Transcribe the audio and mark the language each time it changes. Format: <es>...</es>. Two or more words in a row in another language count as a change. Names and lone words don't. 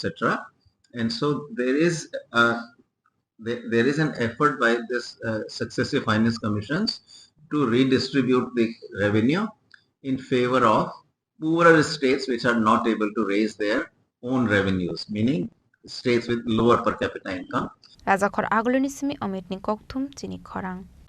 <en>And so there is an effort by this successive finance commissions to redistribute the revenue in favor of poorer states which are not able to raise their own revenues, meaning states with lower per capita income.</en> <trp>Rajakhor aguluni simi Amit ni kokthum Chini Khorang.</trp>